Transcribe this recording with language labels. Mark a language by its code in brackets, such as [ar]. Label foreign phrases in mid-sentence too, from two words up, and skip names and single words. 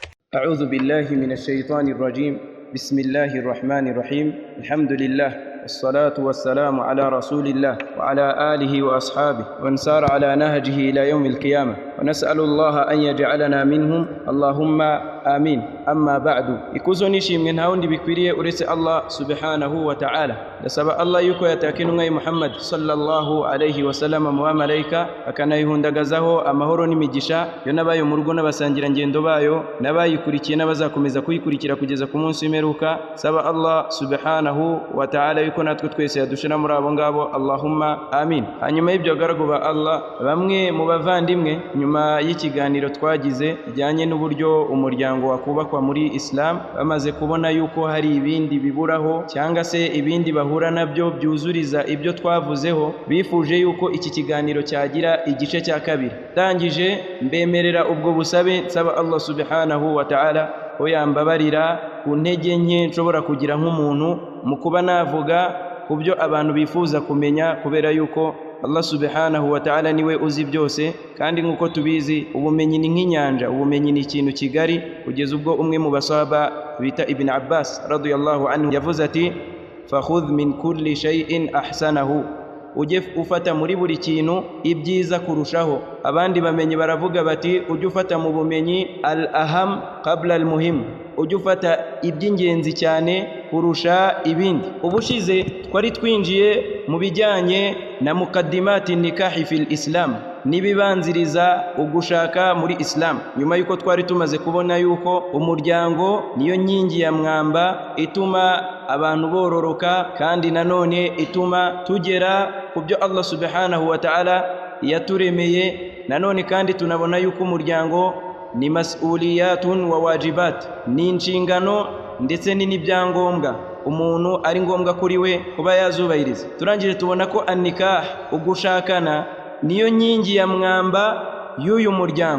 [ar] أعوذ بالله من الشيطان الرجيم. بسم الله الرحمن الرحيم. الحمد لله والصلاة والسلام على رسول الله وعلى آله وأصحابه ومن سار على نهجه إلى يوم القيامة، ونسأل الله أن يجعلنا منهم، اللهم آمين. أما بعد، [rw] ikuzo nishimwe nta wundi bikwiriye uretse [ar] الله سبحانه وتعالى. [rw] Ndasaba Allah yuko yatakinu ngai Muhammad sallallahu alayhi wa sallam mu malaika akanayihundagazaho amahoro n'imigisha yo nabayo mu rugo n'abasangira ngendo bayo nabayikurikiye n'abazakomeza kuyikurikira kugeza ku munsi w'imperuka. Saba [ar] الله سبحانه وتعالى [rw] yuko natwe twese yadushira muri abo ngabo, [ar] اللهم آمين. [rw] Hanyuma y'ibyo garago ba Allah, bamwe mu bavandimwe nyuma y'ikiganiro twagize bijyanye n'uburyo umuryango wakubakwa muri Islam, bamaze kubona yuko hari ibindi biburaho cyangwa se ibindi bahura nabyo byuzuriza ibyo twavuzeho, bifuje yuko iki kiganiro cyagira igice cya kabiri. Ndangije mbemerera ubwo busabe, nsaba [ar] الله سبحانه وتعالى [rw] ko yambabarira ku ntege nke nshobora kugira nk'umuntu mu kuba navuga ku byo abantu bifuza kumenya, kubera yuko [ar] الله سبحانه وتعالى [rw] niwe uzi byose, kandi nk'uko tubizi ubumenyi ni nk'inyanja, ubumenyi ni ikintu kigari, kugeza ubwo umwe mu basahaba bita Ibn Abbas [ar] رضي الله عنه [rw] yavuze ati [ar] فخذ من كل شيء أحسنه, [rw] ujye ufata muri buri kintu ibyiza kurushaho. Abandi bamenyi baravuga bati ujye ufata mu bumenyi [ar] الأهم قبل المهم, [rw] ujye ufata iby'ingenzi cyane kurusha ibindi. Ubushize twari twinjiye mu bijyanye na [ar] مقدمات النكاح في الإسلام, [rw] nibibanziriza ugushaka muri Islam, nyuma yuko twari tumaze kubona yuko umuryango niyo nyingi ya mwamba ituma abantu bororoka, kandi nanone ituma tugera ku byo [ar] الله سبحانه وتعالى [rw] yaturemeye. Nanone kandi tunabona yuko umuryango ni [ar] مسؤولية وواجبات, [rw] ni inshingano ndetse n'ibyangombwa umuntu ari ngombwa kuri we kuba yazubahiriza. Turangije tubona ko an-nikah, ugushakana, niyo nyingi ya mwamba y'uyu muryango.